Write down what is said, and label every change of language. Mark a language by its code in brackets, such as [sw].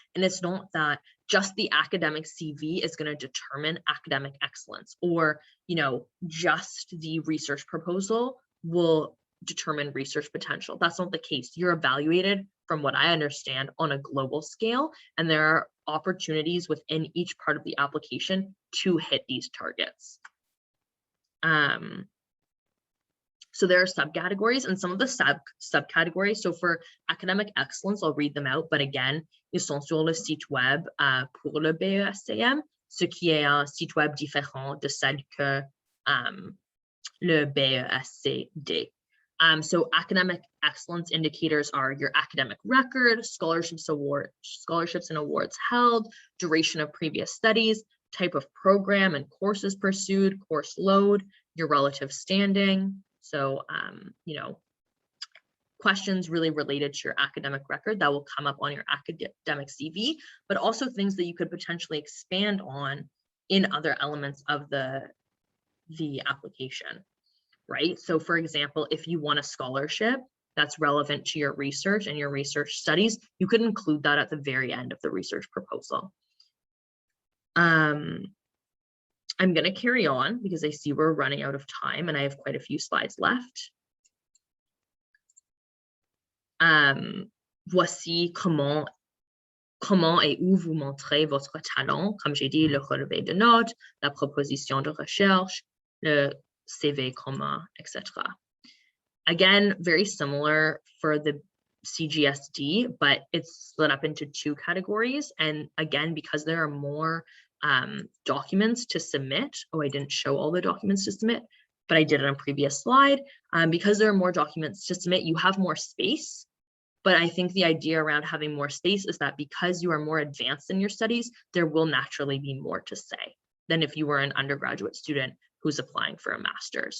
[en] And it's not that just the academic CV is going to determine academic excellence, or, you know, just the research proposal will determine research potential. That's not the case. You're evaluated, from what I understand, on a global scale, and there are opportunities within each part of the application to hit these targets. So there are subcategories, and some of the subcategories. So for academic excellence, I'll read them out, but again, [fr] ils sont sur le site web pour le BESCM, ce qui est un site web différent de celle que le BESCD. [en] So academic excellence indicators are your academic record, scholarships and awards held, duration of previous studies, type of program and courses pursued, course load, your relative standing. So, you know, questions really related to your academic record that will come up on your academic CV, but also things that you could potentially expand on in other elements of the application, right? So for example, if you want a scholarship that's relevant to your research and your research studies, you could include that at the very end of the research proposal. I'm going to carry on because I see we're running out of time and I have quite a few slides left. [fr] Voici comment et où vous montrez votre talent. Comme j'ai dit, le relevé de notes, la proposition de recherche, le CV commun, etc. [en] Again, very similar for the CGSD, but it's split up into two categories. And again, because there are more documents to submit, I didn't show all the documents to submit, but I did it on a previous slide. Because there are more documents to submit, you have more space. But I think the idea around having more space is that because you are more advanced in your studies, there will naturally be more to say than if you were an undergraduate student who's applying for a master's.